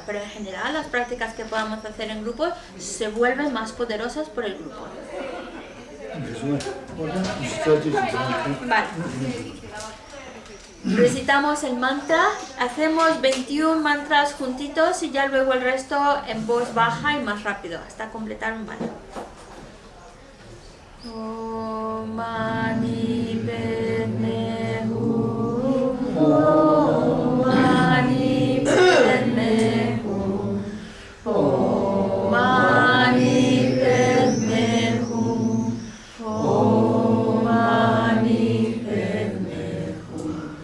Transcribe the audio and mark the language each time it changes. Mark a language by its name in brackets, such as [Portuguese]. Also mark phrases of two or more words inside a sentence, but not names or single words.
[Spanish] Pero en general las prácticas que podamos hacer en grupos se vuelven más poderosas por el grupo. Vale. Recitamos el mantra, hacemos 21 mantras juntitos y ya luego el resto en voz baja y más rápido, hasta completar un mantra. [Sanskrit] ॐ मणि पद्मे हूँ, ॐ मणि पद्मे हूँ, ॐ मणि पद्मे हूँ, ॐ मणि पद्मे हूँ.